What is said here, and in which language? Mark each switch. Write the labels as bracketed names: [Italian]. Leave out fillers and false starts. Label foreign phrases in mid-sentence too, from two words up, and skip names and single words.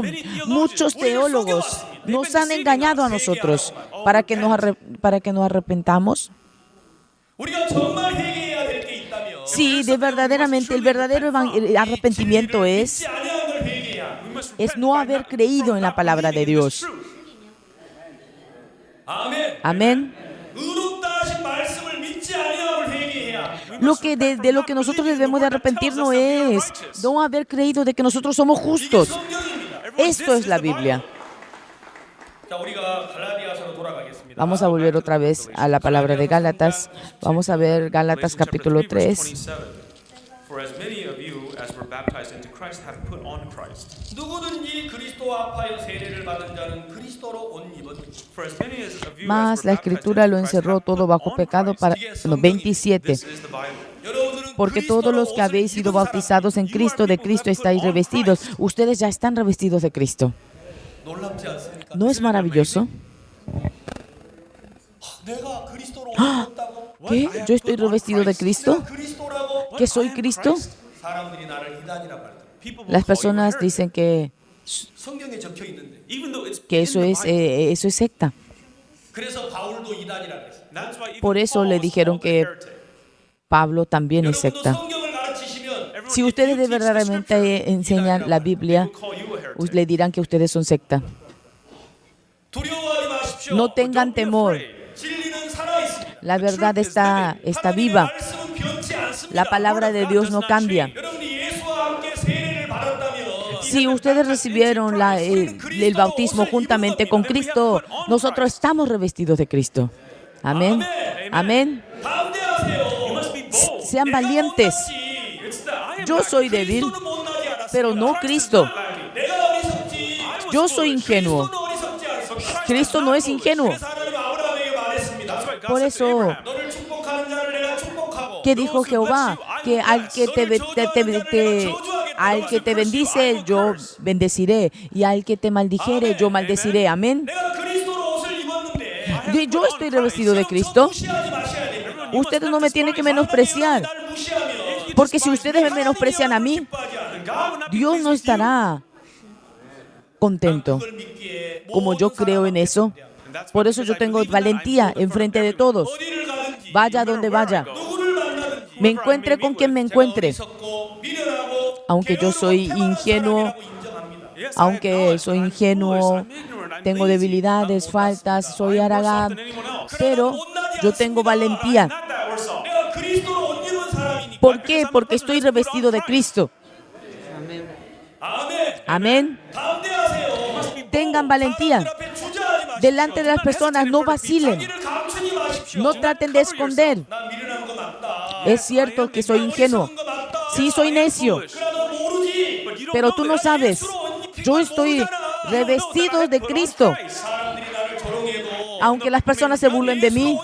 [Spanish] Muchos teólogos nos han engañado a nosotros para que nos arrepentamos. Sí, verdaderamente el verdadero arrepentimiento es no haber creído en la palabra de Dios. [Korean] 아멘. [Spanish] Amén. [Korean] 의롭다 하신 말씀을 믿지 아니함을 회개해야. [Spanish] De lo que nosotros debemos de arrepentirnos es no haber creído de que nosotros somos justos. [Korean] 성경입니다. [Spanish] Esto es la Biblia. [Korean] 자, 우리가 갈라디아서로 돌아가겠습니다. [Spanish] Vamos a volver otra vez a la palabra de Gálatas. Vamos a ver Gálatas capítulo 3. [English] For as many of you as were baptized into Christ have put on Christ. [Korean] 누구든지 그리스도와 합하여 세례를 받은 자는 그리스도로 옷 입은. [English] For as many as of you [Spanish] Mas [English] as [Spanish] la [English] were baptized [Spanish] Escritura [English] into [Spanish] lo [English] Christ [Spanish] encerró [English] have [Spanish] todo [English] put [Spanish] bajo [English] on [Spanish] pecado [English] Christ. [Spanish] para... No, 27. [English] This is the Bible. [Korean] 여러분들은 [Spanish] Porque todos los que habéis sido bautizados en Cristo, de Cristo estáis revestidos. Ustedes ya están revestidos de Cristo. [Korean] 놀랍지 않습니까? [Spanish] ¿No es maravilloso? [Korean] 내가 그리스도로 옷 입었다고? [Spanish] ¿Qué? ¿Yo estoy revestido de Cristo? [Korean] 내가 그리스도라고? [Spanish] ¿Que soy Cristo? [Korean] 사람들이 나를 이단이라고 할때 [English] People will [Spanish] Las [English] call you [Spanish] personas [English] heretic, [Spanish] dicen que [Korean] 성경에 적혀 있는데. [English] even though it's [Spanish] que [English] in the Bible. [Spanish] eso es secta. [Korean] 그래서 바울도 이단이라고 했어요. [English] That's why even [Spanish] Por eso [English] Paul [Spanish] le [English] was [Spanish] dijeron [English] called a [Spanish] que [English] heretic. [Spanish] Pablo también es [Korean] 여러분도 [Spanish] secta. [Korean] 성경을 가르치시면 [English] Everyone, [Spanish] Si [English] if [Spanish] ustedes [English] you [Spanish] de [English] teach the [Spanish] verdaderamente [English] scripture, [Spanish] enseñan la Biblia, [English] people call you a heretic. [Spanish] le dirán que ustedes son secta. [Korean] 두려워하지 마십시오. [Spanish] No tengan [English] Don't be [Spanish] temor. [English] afraid. [Korean] 진리는 살아 있습니다. [Spanish] La verdad está [Korean] 하나님의 [Spanish] viva. [Korean] 말씀은 변치 않습니다. [Spanish] La palabra de Dios no cambia. [Korean] 여러분이 예수와 함께 세례를 받았다면 [Spanish] Si ustedes recibieron el bautismo juntamente con Cristo, nosotros estamos revestidos de Cristo. Amén. Amén. [Korean] 담대하세요. [English] You must be bold. [Spanish] Sean [Korean] 내가 [Spanish] valientes. [Korean] 못났지. [English] It's the I am [Spanish] Yo [English] not [Spanish] soy débil, [Korean] 그리스도는 못나지 않았습니다. [Spanish] pero no Cristo. [Korean] 내가 어리석지. [Spanish] Yo soy ingenuo. [Korean] 그리스도는 어리석지 않습니다. [Spanish] Cristo no es ingenuo. [Korean] 그래서 하나님 아브라함에게 말했습니다. [Spanish] Por eso, [Korean] 너를 축복하는 자를 내가 축복하고 [Spanish] ¿qué dijo Jehová? Que al que te bendice, yo bendeciré. Y al que te maldijere, yo maldeciré. Amén. [Korean] 내가 그리스도로 옷을 입었는데 [Spanish] Yo estoy revestido de Cristo. [Korean] 무시하지 마셔야 됩니다. [Spanish] Ustedes no me tienen que menospreciar. [Korean] 날 무시하면 [Spanish] Porque si ustedes me menosprecian a mí, Dios no estará contento. [Korean] 그걸 믿기에 [Spanish] Como yo creo en eso, por eso yo tengo valentía enfrente de todos. [Korean] 어디를 가든지 [Spanish] Vaya donde vaya, [Korean] 누구를 만나든지 [Spanish] me encuentre con quien me encuentre, [Korean] 어리석고 미련하고 [Spanish] aunque yo soy ingenuo, aunque soy ingenuo, tengo debilidades, faltas, soy haragán, pero yo tengo valentía. [Korean] 내가 그리스도로 옷 입은 사람이니까. [Spanish] ¿Por qué? Porque estoy revestido de Cristo. [Korean] 아멘. [Spanish] Amén. [Korean] 담대하세요. [Spanish] Tengan valentía. [Korean] 사람들 앞에 주저하지 마십시오. [Spanish] Delante de las personas no vacilen, [Korean] 자기를 감추지 마십시오. [Spanish] no traten de esconder. [Korean] 난 미련한 거 맞다. [Spanish] Es cierto que soy ingenuo. [Korean] 어리석은 거 맞다. [Spanish] Sí, soy necio, [Korean] 그러나 너 모르지. [Spanish] pero tú no sabes. Yo estoy revestido de Cristo. [Korean] 사람들이 나를 조롱해도 [Spanish] Aunque las personas se burlen de mí,